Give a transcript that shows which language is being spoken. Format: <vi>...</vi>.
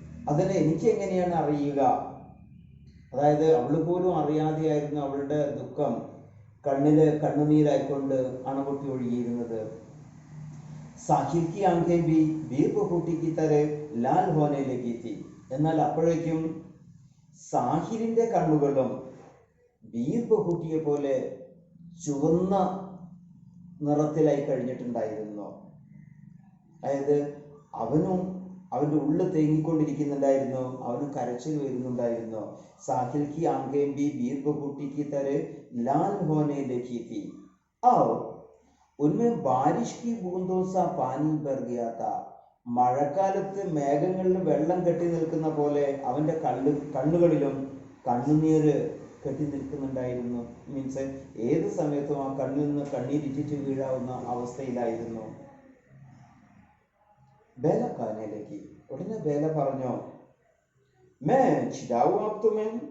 <ml>അതിനെ എനിക്ക് എങ്ങനെയാണ് അറിയുക? അതായത് അവൾ പോലും അറിയാതെയായിരുന്നു അവളുടെ ദുഃഖം കണ്ണില് കണ്ണുനീരായിക്കൊണ്ട് അണപൊട്ടി ഒഴുകിയിരുന്നത്.</ml> <hi>സാഹിൽ की आंखें भी वीर बहूटी की तरह लाल होने लगी थी.</hi> <ml>എന്നാൽ അപ്പോഴേക്കും സാഹിലിന്റെ കണ്ണുകളും വീർ ബഹൂട്ടിയെ പോലെ ചുവന്ന നിറത്തിലായി കഴിഞ്ഞിട്ടുണ്ടായിരുന്നു. അതായത് അവനും അവൻ്റെ ഉള്ളിൽ തേങ്ങിക്കൊണ്ടിരിക്കുന്നുണ്ടായിരുന്നു. അവന് കരച്ചിൽ വരുന്നുണ്ടായിരുന്നു.</ml> <hi>സാഹിൽ की आंखें भी वीर बहूटी की तरह लाल होने लगी थी और उनमें बारिश की बूंदों सा पानी भर गया था.</hi> <ml>മഴക്കാലത്ത് മേഘങ്ങളിൽ വെള്ളം കെട്ടി നിൽക്കുന്ന പോലെ അവൻ്റെ കണ്ണുകളിലും കണ്ണുനീര് കെട്ടി നിൽക്കുന്നുണ്ടായിരുന്നു. മീൻസ് ഏത് സമയത്തും ആ കണ്ണിൽ നിന്ന് കണ്ണീരിറ്റിട്ട് വീഴാവുന്ന അവസ്ഥയിലായിരുന്നു. ബേല കാനയിലേക്ക് ഉടനെ ബേല പറഞ്ഞു, മേ ചിടാവു ആപ്തുമേ.</ml>